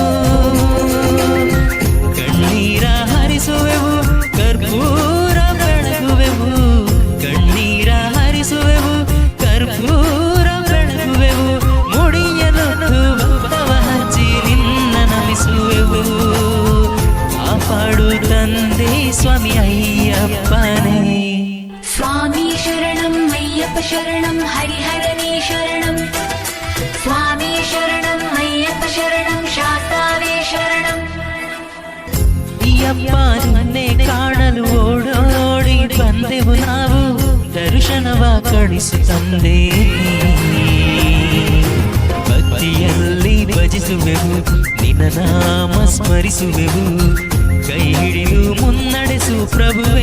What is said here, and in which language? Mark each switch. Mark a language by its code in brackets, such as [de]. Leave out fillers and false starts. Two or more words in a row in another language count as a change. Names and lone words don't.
[kn] ಕಣ್ಣೀರ ಹರಿಸುವೆವು, ಕರ್ಪೂರ ಬೆಳಗುವೆವು, ಕಣ್ಣೀರ ಹರಿಸುವೆವು, ಕರ್ಪೂರ ಬೆಳಗುವೆವು. ಮುಡಿಯಲೊತ್ತು ಭಕ್ತವ ಹಚ್ಚಿ ನಿನ್ನ ನಮಿಸುವೆವು. ಕಾಪಾಡು ತಂದೆ ಸ್ವಾಮಿ ಅಯ್ಯಪ್ಪನೇ. [ml] സ്വാമി ശരണം അയ്യപ്പ ശരണം ഹരിഹരനേ ശരണം സ്വാമി ശരണം അയ്യപ്പ ശരണം ശാസ്താവേ ശരണം. [kn] ಅಯ್ಯಪ್ಪ ನಿನ್ನೆ ಕಾಣಲು ಓಡೋಡಿ ಬಂದೆವು ನಾವು, ದರ್ಶನವ ಕಳಿಸು ತಂದೆ. ಭಕ್ತಿಯಲ್ಲಿ ಭಜಿಸುವೆವು, ನಿನ್ನ ನಾಮ ಸ್ಮರಿಸುವೆವು, ಕೈ ಹಿಡಿದು ಮುನ್ನಡೆಸು ಪ್ರಭುವೇ.